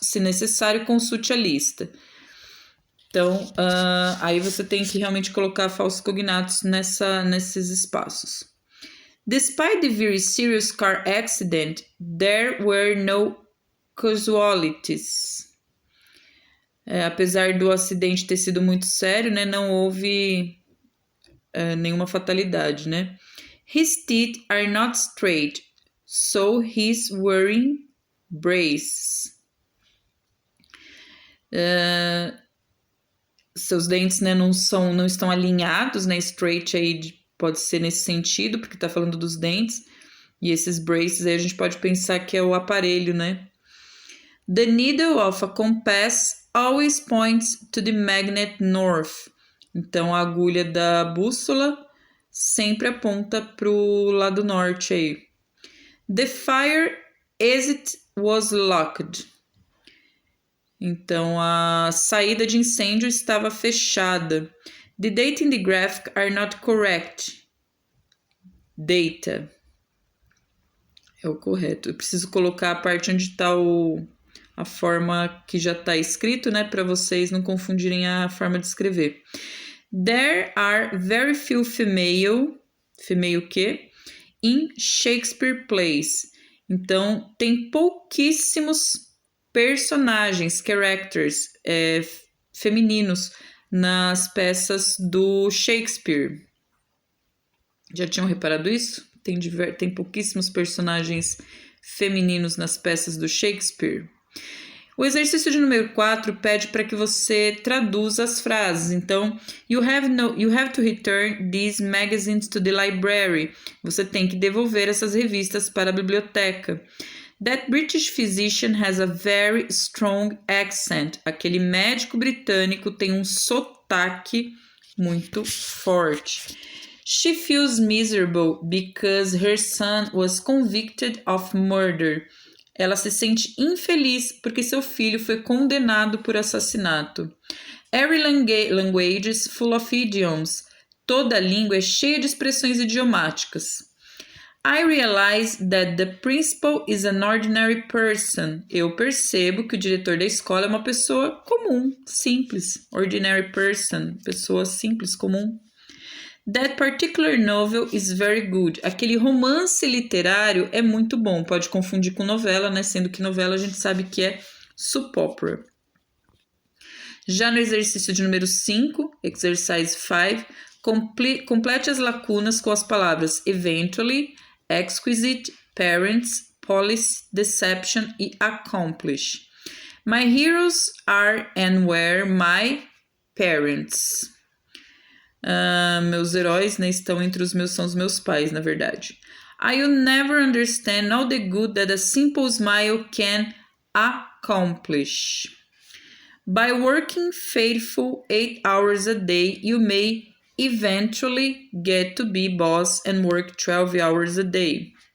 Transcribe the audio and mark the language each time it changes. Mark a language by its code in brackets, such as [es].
[pt] Se necessário, consulte a lista. Então, aí você tem que realmente colocar falsos cognatos nesses espaços. [en] Despite the very serious car accident, there were no casualties. [pt] Apesar do acidente ter sido muito sério, né, não houve nenhuma fatalidade, né? [en] His teeth are not straight, so he's wearing braces. [pt] Seus dentes, né, não estão alinhados, né? Straight aí pode ser nesse sentido, porque tá falando dos dentes. E esses braces aí a gente pode pensar que é o aparelho, né? [en] The needle of a compass always points to the magnet north. [pt] Então, a agulha da bússola sempre aponta para o lado norte aí. [en] The fire exit was locked. [pt] Então, a saída de incêndio estava fechada. [en] The data in the graphic are not correct. Data. [pt] É o correto. Eu preciso colocar a parte onde está a forma que já está escrito, né? Para vocês não confundirem a forma de escrever. [en] There are very few female [pt] o quê? [en] In Shakespeare plays. [pt] Então, tem pouquíssimos personagens, characters, femininos nas peças do Shakespeare. Já tinham reparado isso? Tem pouquíssimos personagens femininos nas peças do Shakespeare. O exercício de número 4 pede para que você traduza as frases. Então, [en] you have to return these magazines to the library. [pt] Você tem que devolver essas revistas para a biblioteca. [en] That British physician has a very strong accent. [pt] Aquele médico britânico tem um sotaque muito forte. [en] She feels miserable because her son was convicted of murder. [pt] Ela se sente infeliz porque seu filho foi condenado por assassinato. [en] Every language is full of idioms. [pt] Toda língua é cheia de expressões idiomáticas. [en] I realize that the principal is an ordinary person. [pt] Eu percebo que o diretor da escola é uma pessoa comum, simples. [en] Ordinary person, [pt] pessoa simples, comum. [en] That particular novel is very good. [pt] Aquele romance literário é muito bom. Pode confundir com novela, né? Sendo que novela a gente sabe que é soap opera. Já no exercício de número 5, [en] exercise 5, [pt] complete as lacunas com as palavras eventually, exquisite, parents, policy, deception e accomplish. [en] My heroes are and were my parents. [pt] Meus heróis, né, estão entre são os meus pais, na verdade. [en] I'll never understand all the good that a simple smile can accomplish. By working faithful 8 hours a day, you may eventually get to be boss and work 12 hours a day.